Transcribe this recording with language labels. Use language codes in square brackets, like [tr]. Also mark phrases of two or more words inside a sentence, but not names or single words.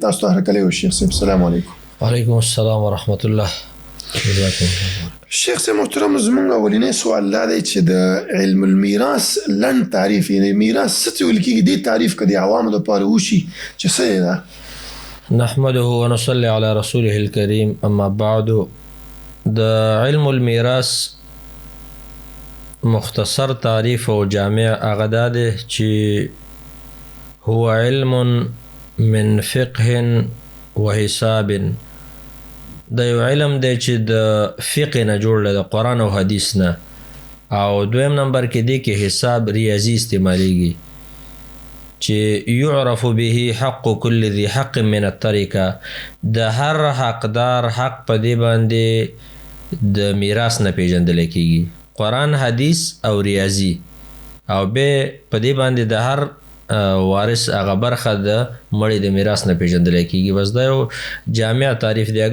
[ps] تاسو ته هرکلی و شیخ صاحب. [ar] السلام علیکم. وعلیکم السلام ورحمت الله. [ps] شیخ صاحب محترم، زمونږ اولینی سوال دا دی چې د [ar] علم المیراث [ps] لنډ تعریف یعنې میراث څه ته ویل کېږي، دې تعریف که د عوامو دپاره وشي چې څه دی دا. [ar] نحمده ونصلي على رسوله الكريم، اما بعد. [ps] د [ar] علم المیراث [ps] مختصر تعریف او جامع هغه دا دی چې [ar] هو علم من فقه و حساب. [ps] د یو علم دی چې د فقه نه جوړ دی، د قرآن او حدیث نه. او دویم نمبر کې دی کې حساب ریاضي استعمالیږي چې [ar] یعرف به حق کل ذی حق من الطریقه. [ps] د هر حقدار حق په دې باندې د میراث نه پیژندلی کېږي، قرآن حدیث او ریاضي. او به په دې باندې د هر وارث هغه برخه د مړي د میراث نه پیژندلی کېږي. بس دا یو جامع تعریف دی.